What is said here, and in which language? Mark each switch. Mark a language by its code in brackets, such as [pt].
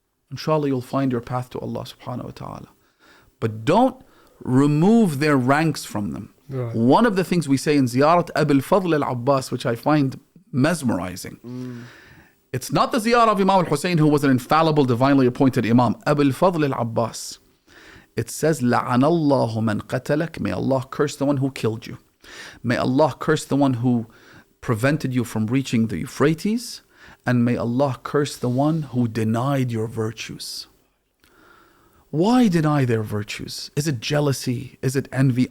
[en] Inshallah, you'll find your path to Allah subhanahu wa ta'ala. But don't remove their ranks from them. Right. One of the things we say in Ziyarat Abil Fadl al-Abbas, which I find mesmerizing, it's not the ziyarah of Imam al-Hussein, who was an infallible, divinely appointed Imam. Abil Fadl al-Abbas. It says, [ar] لَعَنَ اللَّهُ مَنْ قَتَلَكَ. [en] May Allah curse the one who killed you. May Allah curse the one who prevented you from reaching the Euphrates. And may Allah curse the one who denied your virtues. Why deny their virtues? Is it jealousy? Is it envy?